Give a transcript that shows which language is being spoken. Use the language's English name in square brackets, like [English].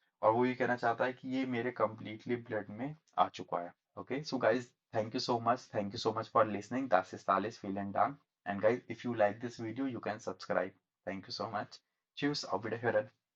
[Hindi] और वो ये कहना चाहता है कि ये मेरे [English] completely blood [Hindi] में आ चुका है. [English] Okay, so guys, thank you so much for listening. [German] Das ist alles, vielen Dank. [English] And guys, if you like this video, you can subscribe. Thank you so much. [German] Tschüss, auf Wiederhören.